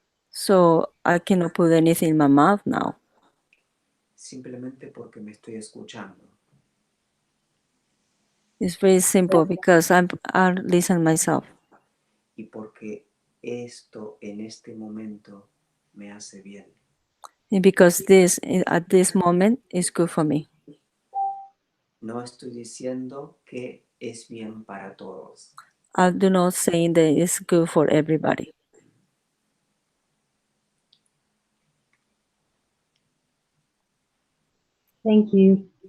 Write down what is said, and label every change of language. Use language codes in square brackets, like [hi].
[en] So I cannot put anything in my mouth now. [es] Simplemente porque me estoy escuchando. [en] It's very simple because I listen myself. [es] Y porque esto en este momento me hace bien. [en] And because this at this moment is good for me. [es] No estoy diciendo que es bien para todos. [en] I do not say that it's good for everybody. Thank you.